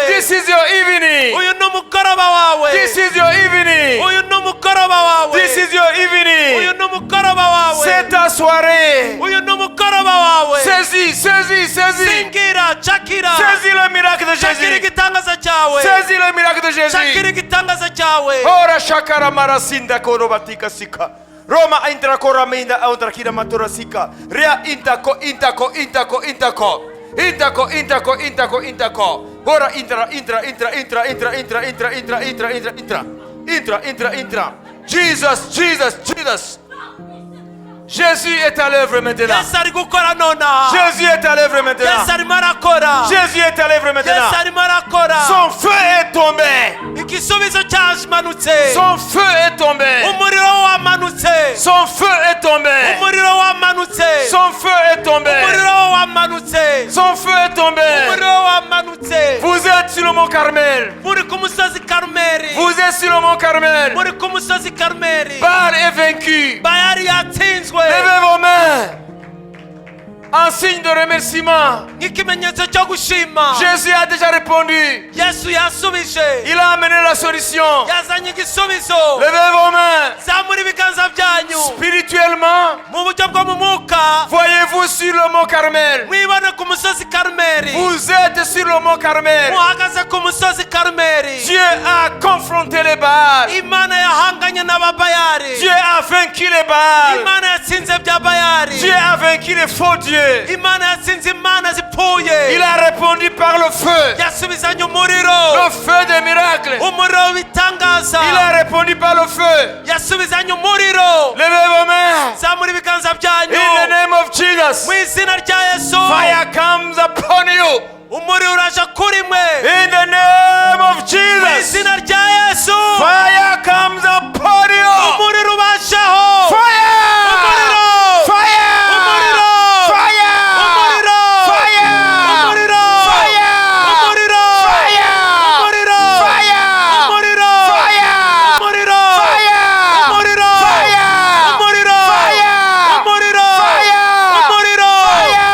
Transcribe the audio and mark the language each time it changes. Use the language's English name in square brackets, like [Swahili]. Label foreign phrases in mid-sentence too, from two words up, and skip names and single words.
[English] This is your evening. [Kinyarwanda] uyu ni umugoroba wawe, [English] This is your evening. [Kinyarwanda] uyu ni umugoroba wawe, [English] This is your [Kinyarwanda] uyu [English] evening. [Kinyarwanda] ni umugoroba wawe, [French] C'est ta soirée. [Kinyarwanda] uyu ni umugoroba wawe. [French] Saisis, saisis, saisis. [Kinyarwanda] Singira, cakira, [French] Saisis le miracle de [Kinyarwanda] cakira [French] Jésus. [Kinyarwanda] igitangaza cyawe, [French] Saisis le miracle de [Kinyarwanda] cakira [French] Jésus. [Kinyarwanda] igitangaza cyawe. Ora shakara marasinda korobatika sika. Roma intra koraminda outra kira matura sika. Rea intako intako intako intako. Intako intako intako intako. Ora intra. Jesus, Jesus, Jesus. [French] Jésus est à l'œuvre maintenant. [Kinyarwanda] Yesu ari gukora nonaha, [French] Jésus est à l'œuvre maintenant. [Kinyarwanda] Yesu arimo arakora, [French] Jésus est à l'œuvre maintenant. [Kinyarwanda] Yesu arimo arakora. [French] Son feu est tombé. [Kinyarwanda] Igisubizo cyamanutse, [French] Son feu est tombé. [Kinyarwanda] umuriro wamanutse, [French] Son feu est tombé. [Kinyarwanda] umuriro wamanutse, [French] Son feu est tombé. [Kinyarwanda] umuriro wamanutse, [French] Son feu est tombé. [Kinyarwanda] umuriro wamanutse. [French] Vous êtes sur le mont Carmel. [Kinyarwanda] Muri ku musozi Karumeli, [French] Vous êtes sur le mont Carmel. [Kinyarwanda] muri ku musozi Karumeli. [French] Baal est vaincu. [Kinyarwanda] Bayali yatsinzwe [French] Levez vos mains en signe de remerciement. [Kinyarwanda] nk'ikimenyetso cyo gushima. [French] Jésus a déjà répondu. [Kinyarwanda] Yesu yasubije, [French] Il a amené la solution. [Kinyarwanda] yazanye igisubizo. [French] Levez vos mains. [Kinyarwanda] Zamura ibiganza byanyu [French] Spirituellement, [Kinyarwanda] mu buryo bwo mu mwuka. [French] voyez-vous sur le mont Carmel. [Kinyarwanda] Mwibone ku musozi Karumeli, [French] Vous êtes sur le mont Carmel. [Kinyarwanda] muhagaze ku musozi Karumeli. [French] Dieu a confronté les Baals. [Kinyarwanda] Imana yahanganye n'ababayari, [French] Dieu a vaincu les Baals. [Kinyarwanda] Imana yatsinze bya Bayari, [French] Dieu a vaincu les faux dieux. [Kinyarwanda] Imana yatsinze imana zipfuye. [French] Il a répondu par le feu. [Kinyarwanda] Yasubizanye umuriro, [French] Le feu des miracles. [Kinyarwanda] umuriro w'ibitangaza. [French] Il a répondu par le feu. [Kinyarwanda] Yasubizanye umuriro. [French] Levez vos mains. [Kinyarwanda] Zamura ibiganza [English] In the [Kinyarwanda] byanyu [English] name of Jesus. [Kinyarwanda] mu izina rya Yesu. [English] Fire comes upon you. [Kinyarwanda] Umuriro uraje kuri mwe [English] In the name of [Kinyarwanda] mu [English] Jesus. [Kinyarwanda] izina rya Yesu. [English] Fire comes upon you. [Kinyarwanda] Umuriro ubashaho. [English] Fire. [Kinyarwanda] Umuriro. [English] Fire. [Kinyarwanda] Umuriro. [English] Fire. [Kinyarwanda] Umuriro. [English] Fire. [Kinyarwanda] Umuriro. [English] Fire. [Kinyarwanda] Umuriro. [English] Fire. [Kinyarwanda] Umuriro. [English] Fire. [Kinyarwanda] Umuriro. [English] Fire. [Kinyarwanda] Umuriro. [English] Fire. [Kinyarwanda] Umuriro. [English] Fire. [Kinyarwanda] Umuriro. [English] Fire. [Kinyarwanda] Umuriro. [English] Fire. [Kinyarwanda] Umuriro. [English] Fire.